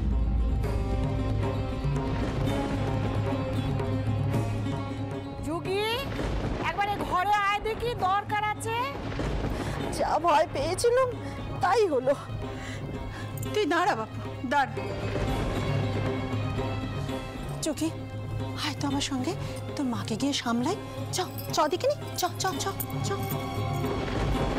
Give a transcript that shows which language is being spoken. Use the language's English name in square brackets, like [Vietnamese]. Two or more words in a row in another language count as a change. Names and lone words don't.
[Bangla] যুগি, একবারে ঘরে আয় দেখি, দরকার আছে। যা ভয় পেয়েছিলাম তাই হলো। তুই দাঁড়া বাপু, দাঁড়া। চুকি, আয় তো আমার সঙ্গে, তোর মাকে গিয়ে সামলাই। চ চ, দেখে নি, চ চ চ চ।